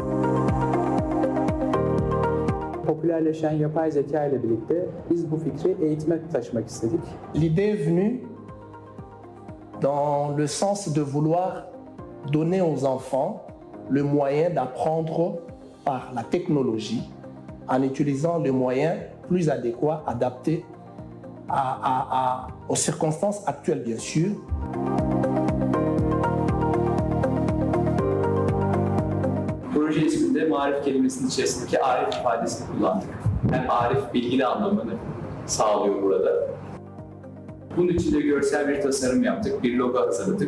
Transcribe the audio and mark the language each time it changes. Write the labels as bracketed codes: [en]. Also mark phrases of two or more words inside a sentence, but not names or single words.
[tr] Popülerleşen yapay zeka ile birlikte biz bu fikri eğitime taşımak istedik. [fr] L'idée est venue dans le sens de vouloir donner aux enfants le moyen d'apprendre par la technologie en utilisant les moyens plus adéquats, adaptés aux circonstances actuelles, bien sûr. [tr] Proje isminde marif kelimesinin içerisindeki arif ifadesini kullandık. Hem arif bilgili anlamını sağlıyor burada. Bunun için de görsel bir tasarım yaptık, bir logo hazırladık.